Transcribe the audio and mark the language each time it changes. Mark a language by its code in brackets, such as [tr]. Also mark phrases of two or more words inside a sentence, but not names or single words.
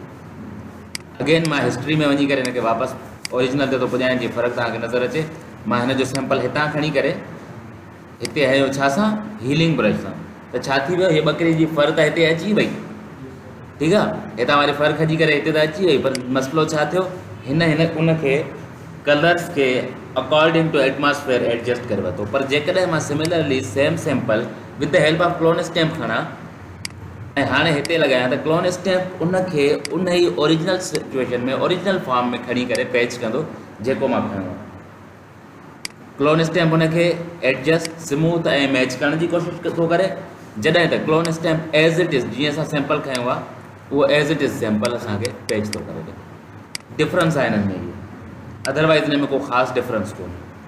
[sd] अगेन मां हिस्ट्री में वञी करे हिनखे वापसि ओरिजिनल ते थो पुॼायां जीअं फ़र्क़ु तव्हांखे नज़र अचे। मां हिन जो सैंपल हितां खणी करे हिते हयो छा सां? हीलिंग ब्रश सां। त छा थी वियो? हीअ ॿकरी जी फर त हिते अची वई। ठीकु आहे, हितां वारी फर खॼी करे हिते त अची वई, पर मसइलो छा थियो? हिन उनखे कलर्स खे [en] according to atmosphere [sd] एडजस्ट करे वरितो। पर जेकॾहिं मां [en] similarly same sample with the help of clone stamp [sd] खणा ऐं हाणे हिते लॻायां, त क्लोन स्टैम्प उनखे उन ई [en] original situation [sd] में, [en] original form [sd] में खणी करे पैच कंदो जेको मां खणो आहे। क्लोन स्टैम्प उनखे एडजस्ट, स्मूथ ऐं मैच करण जी कोशिशि थो करे, जॾहिं त क्लोन स्टैम्प [en] as it is, [sd] जीअं असां सैंपल खयो आहे, उहो [en] as it is sample [sd] असांखे पैच थो करे ॾिए। डिफरेंस आहे हिननि में इहो, अदरवाइज़ हिन में को ख़ासि डिफरेंस कोन्हे।